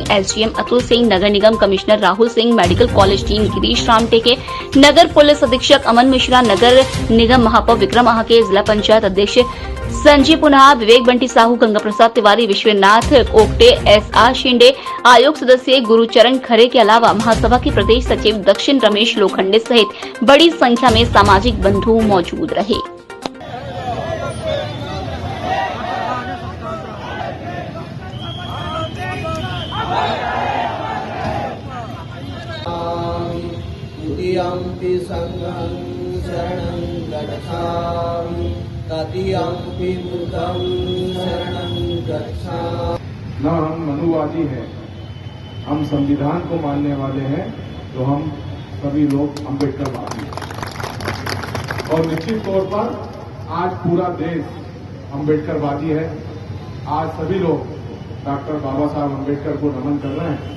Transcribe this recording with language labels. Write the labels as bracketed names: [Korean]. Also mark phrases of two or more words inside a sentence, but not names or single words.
[Hindi] एसडीएम अतुल सिंह, नगर निगम कमिश्नर राहुल सिंह, मेडिकल कॉलेज डीन गिरीश राम टेके, नगर पुलिस अधीक्षक अमन मिश्रा, नगर निगम महापौर विक्रम आहाके, जिला पंचायत अध्यक्ष संजय पुनहा, विवेक बंटी साहू, गंगा प्रसाद तिवारी, विश्वनाथ ओकटे, एसआर शिंदे, आयोग सदस्य गुरुचरण खरे के अलावा महासभा के प्रदेश सचिव दक्षिण रमेश लोखंडे सहित बड़ी संख्या में सामाजिक बंधु मौजूद रहे। [Pali] तृतीयंपि संघं शरणं गच्छामि, तृतीयंपि बुद्धं शरणं गच्छामि। [Hindi] ना हम मनुवादी हैं, हम संविधान को मानने वाले हैं, तो हम सभी लोग अम्बेडकरवादी हैं। और निश्चित तौर पर आज पूरा देश अम्बेडकरवादी है। आज सभी लोग डॉक्टर बाबा साहब अम्बेडकर को नमन कर रहे हैं।